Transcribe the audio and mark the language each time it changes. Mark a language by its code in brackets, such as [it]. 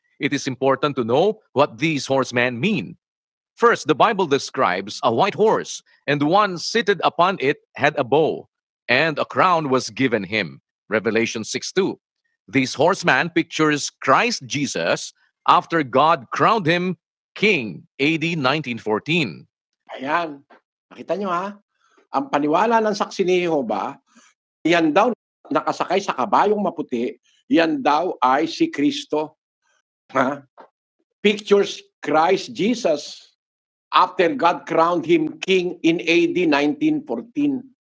[en] It is important to know what these horsemen mean. First, the Bible describes a white horse, and the one seated upon it had a bow, and a crown was given him. Revelation 6:2. This horseman pictures Christ Jesus after God crowned him king, AD 1914. [tl] Ayan, nakita nyo ha? Ang paniwala ng saksi ni Jehova, yan daw nakasakay sa kabayong maputi, yan daw ay si Kristo. Ha? [en] Pictures Christ Jesus after God crowned him king in AD 1914.